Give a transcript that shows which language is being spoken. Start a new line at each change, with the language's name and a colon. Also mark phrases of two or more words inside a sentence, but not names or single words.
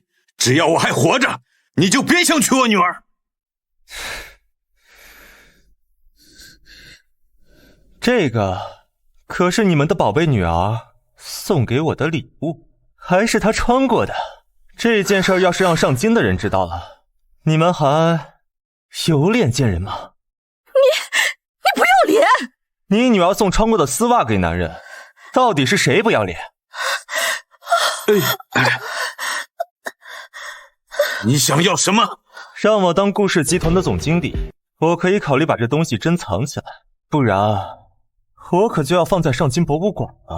Chinese: 只要我还活着，你就別想娶我女兒。這個可是你們的寶貝女兒送給我的禮物，還是她穿過的。這件事要是讓上京的人知道了，你們還有臉見人嗎？你不要臉！你女兒送穿過的絲襪給男人，到底是誰不要臉？你想要什麼？讓我當顧氏集團的總經理，我可以考慮把這東西珍藏起來，不然我可就要放在上京博物館了。